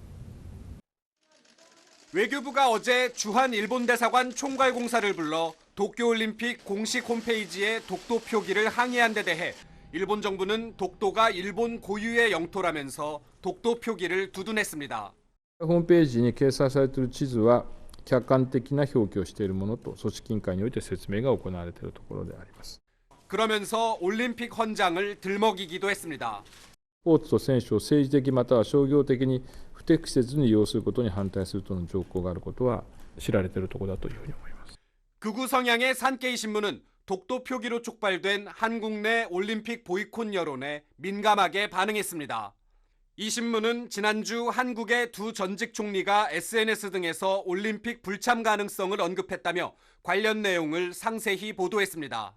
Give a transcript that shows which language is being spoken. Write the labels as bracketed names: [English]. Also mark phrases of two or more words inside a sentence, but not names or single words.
[Korean] 외교부가 어제 주한 일본 대사관 총괄공사를 불러 도쿄올림픽 공식 홈페이지에 독도 표기를 항의한 데 대해 일본 정부는 독도가 일본 고유의 영토라면서 독도 표기를 두둔했습니다. [Japanese] ホームページに掲載されている地図は客観的な表記をしているものと組織委員会において説明が行われているところであります。 [Korean] 그러면서 올림픽 헌장을 들먹이기도 했습니다. [Japanese] スポーツと選手を政治的または商業的に不適切に利用することに反対するとの条項があることは知られているところだというふうに思います。 [Korean] 극우 성향의 산케이 신문은 독도 표기로 촉발된 한국 내 올림픽 보이콧 여론에 민감하게 반응했습니다. 이 신문은 지난주 한국의 두 전직 총리가 SNS 등에서 올림픽 불참 가능성을 언급했다며 관련 내용을 상세히 보도했습니다.